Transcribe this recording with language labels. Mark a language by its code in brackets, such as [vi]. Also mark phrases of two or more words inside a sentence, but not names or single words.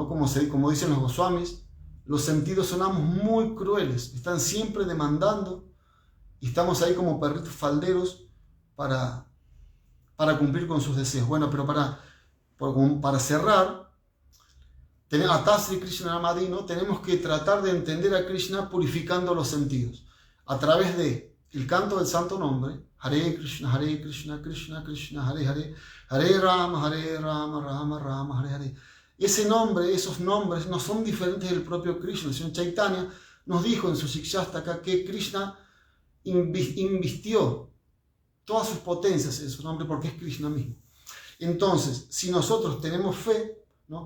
[es] Como dicen los Goswamis, los sentidos sonamos muy crueles, están siempre demandando y estamos ahí como perritos falderos para cumplir con sus deseos. Bueno, pero para cerrar, [sa] अतः श्रीकृष्णनामादि, [es] ¿no?, tenemos que tratar de entender a Krishna purificando los sentidos a través de el canto del santo nombre, [sa] हरे कृष्ण कृष्ण कृष्ण हरे हरे हरे राम राम राम हरे हरे. [es] Ese nombre, esos nombres no son diferentes del propio Krishna. El señor Chaitanya nos dijo en su Shikshastaka que Krishna invistió todas sus potencias en su nombre porque es Krishna mismo. Entonces, si nosotros tenemos fe, ¿no?